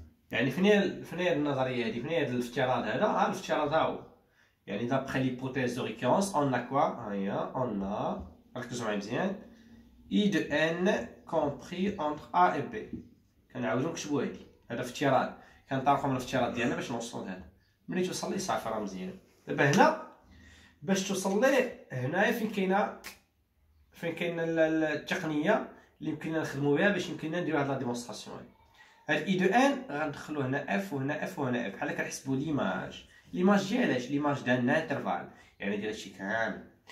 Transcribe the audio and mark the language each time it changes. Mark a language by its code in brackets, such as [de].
[ar] يعني فين هي النظريه هذه، فين هي الافتراض هذا. الافتراض ها هو يعني [fr] d'après l'hypothèse de récurrence on a quoi [ar] ها هي [fr] on a [ar] ركزوا معايا مزيان [fr] I de n compris entre A et B. [ar] كنعاودو نكتبو هادي. هذا افتراض كنطرقو من الافتراض ديالنا باش نوصلو لهذا. ملي توصل ليه صافي راه مزيان. دابا هنا باش توصل ليه هنايا فين كاينه التقنيه اللي يمكننا نخدمو بها باش يمكننا نديرو هاد لا ديمونستراسيون هادي. هاد اي دو ان غندخلو هنا اف وهنا اف وهنا اف بحال كنحسبو ليماج ديالاش ليماج ديال انترفال يعني ديال هادشي كامل.